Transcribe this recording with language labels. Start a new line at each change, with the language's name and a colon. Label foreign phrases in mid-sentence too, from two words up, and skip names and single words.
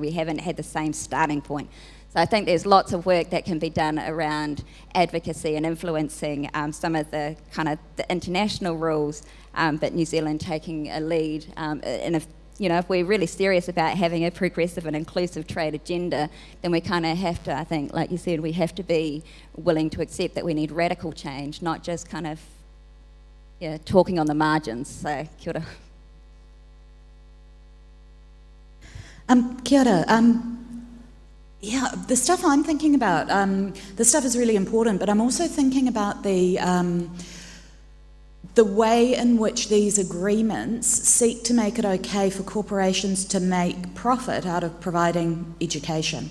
English: We haven't had the same starting point. So I think there's lots of work that can be done around advocacy and influencing some of the kind of the international rules, but New Zealand taking a lead. And if we're really serious about having a progressive and inclusive trade agenda, then we kind of have to, I think, like you said, we have to be willing to accept that we need radical change, not just kind of talking on the margins. So,
Māori: kia ora. Kia ora.
English: Yeah, the stuff I'm thinking about, the stuff is really important, but I'm also thinking about the way in which these agreements seek to make it okay for corporations to make profit out of providing education.